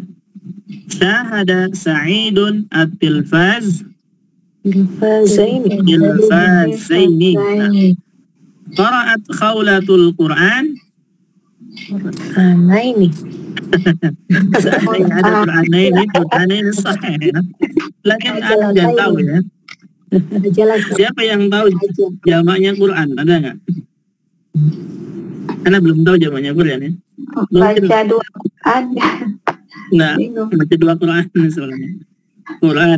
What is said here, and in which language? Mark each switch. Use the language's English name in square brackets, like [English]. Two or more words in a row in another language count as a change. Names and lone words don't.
[Arabic] شاهد سعيد التلفاز تلفازين. قرأت خولة القرآن قرآنين. [Indonesian] Ada Qur'anaini sahih ya. Lakin ada yang tahu ya. Siapa yang tahu jamaknya Quran? Ada nggak? Karena belum tahu jamaknya Quran ya. Baca dua Quran. Nah, baca dua Quran misalnya. Quran.